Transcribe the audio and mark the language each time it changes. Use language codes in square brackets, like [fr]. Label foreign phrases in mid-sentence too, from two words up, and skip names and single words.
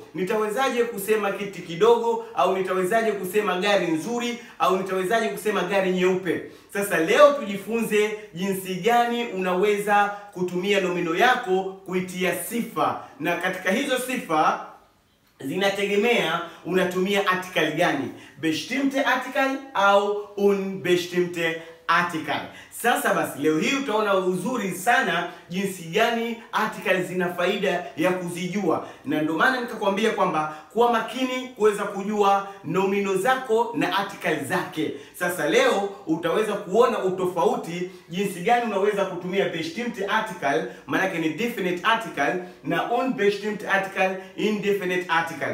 [sw] Nitawezaje kusema kiti kidogo, au nitawezaje kusema gari nzuri, au nitawezaje kusema gari nyeupe? Sasa leo tujifunze jinsi gani unaweza kutumia nomino yako kuitia sifa, na katika hizo sifa zinategemea unatumia article gani, [de] bestimmte Artikel au unbestimmte Artikel. [sw] Sasa basi, leo hii utaona uzuri sana jinsi gani article zina faida ya kuzijua, na ndio maana nikakwambia kwamba kuwa makini kuweza kujua nomino zako na article zake. Sasa leo utaweza kuona utofauti jinsi gani unaweza kutumia [de] bestimmte Artikel, [sw] maana ni [en] definite article, [sw] na [de] unbestimmte Artikel, [en] indefinite article.